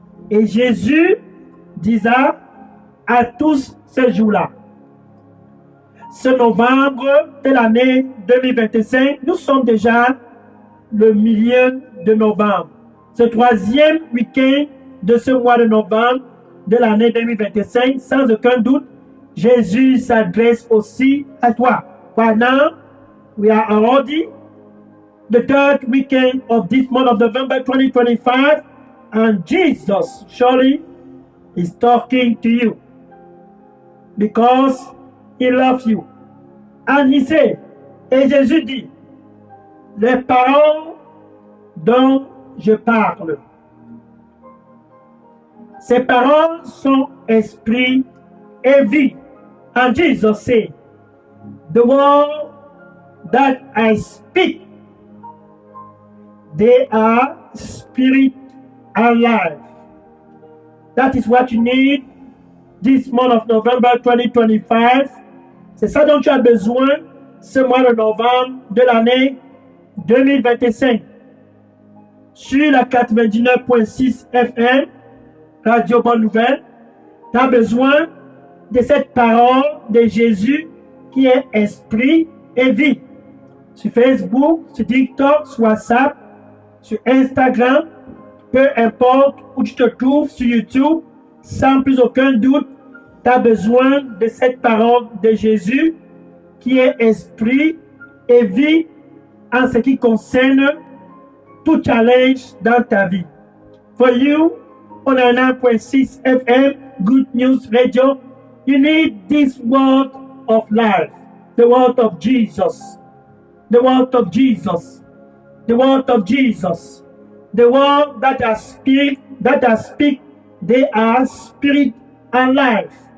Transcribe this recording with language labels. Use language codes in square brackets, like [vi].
[fr] Et Jésus disa à tous ces jours-là, ce novembre de l'année 2025, nous sommes déjà le milieu de novembre. Ce troisième week-end de ce mois de novembre de l'année 2025, sans aucun doute, Jésus s'adresse aussi à toi. [en] Right now, we are already the third weekend of this month of November 2025, and Jesus surely He's talking to you because he loves you. And he said, [fr] et Jésus dit, les paroles dont je parle, ces paroles sont esprit et vie. [en] And Jesus said, the word that I speak, they are spirit and life. That is what you need this month of November 2025. [fr] C'est ça dont tu as besoin ce mois de novembre de l'année 2025. Sur la 99.6 FM, Radio Bonne Nouvelle, tu as besoin de cette parole de Jésus qui est esprit et vie. Sur Facebook, sur TikTok, sur WhatsApp, sur Instagram, peu importe où tu te trouves, sur YouTube, sans plus aucun doute, tu as besoin de cette parole de Jésus qui est esprit et vie en ce qui concerne tout challenge dans ta vie. [en] For you, on 9.6 FM, Good News Radio, you need this word of life, the word of Jesus, the word of Jesus, the word of Jesus, the word that are spirit, that are speak, they are spirit and life.